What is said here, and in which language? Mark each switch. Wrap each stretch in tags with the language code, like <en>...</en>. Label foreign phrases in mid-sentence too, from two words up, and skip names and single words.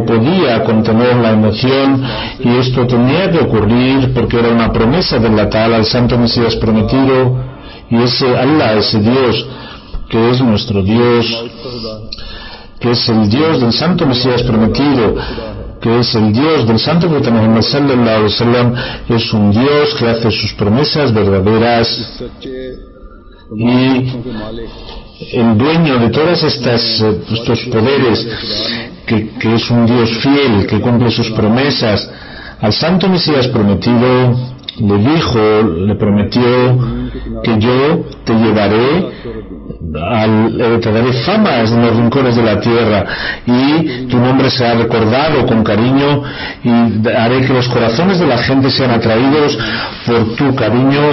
<es>podía contener la emoción, y esto tenía que ocurrir porque era una promesa de</es> <ar>الله تعالى,</ar> <es>el Santo Mesías Prometido, y ese Allah, ese Dios que es nuestro Dios, que es el Dios del Santo Mesías Prometido, que es el Dios del Santo Profeta Muhammad</es> <ar>صلى الله عليه وسلم,</ar> <es>es un Dios que hace sus promesas verdaderas, y el dueño de todas estos poderes, que es un Dios fiel, que cumple sus promesas, al Santo Mesías prometido le prometió que yo te llevaré, te daré fama en los rincones de la tierra, y tu nombre será recordado con cariño, y haré que los corazones de la gente sean atraídos por tu cariño.</es>